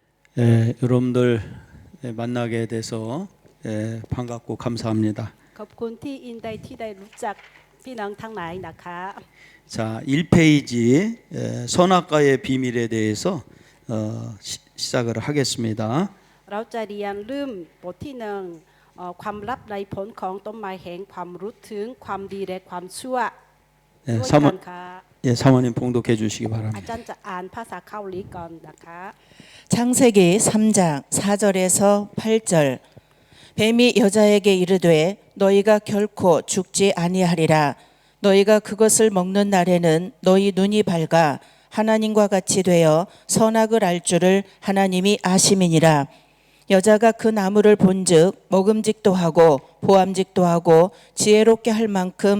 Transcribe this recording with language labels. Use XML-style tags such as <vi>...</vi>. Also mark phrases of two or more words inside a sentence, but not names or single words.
<ko>여러분들 만나게 돼서 반갑고 감사합니다.</ko> <th>ขอบคุณที่อินได้ที่ได้รู้จักพี่น้องทั้งหลายนะคะ</th> <ko>자, 1페이지 선악과의 비밀에 대해서 시작을 하겠습니다.</ko> <th>เราจะเรียนเรื่องบทที่หนึ่งความลับในผลของต้นไม้แห่งความรู้ถึงความดีและความชั่วด้วยกันค่ะ</th> <ko>사모님 봉독해 주시기 อา 바랍니다.</ko> <th>จารย์จะอ่านภาษาเกาหลีก่อนนะคะ</th> <ko>창세기 3장 4절에서 8절 뱀이 여자에게 이르되 너희가 결코 죽지 아니하리라 너희가 그것을 먹는 날에는 너희 눈이 밝아 하나님과 같이 되어 선악을 알 줄을 하나님이 아심이니라 여자가 그 나무를 본즉 먹음직도 하고 보암직도 하고 지혜롭게 할 만큼</ko>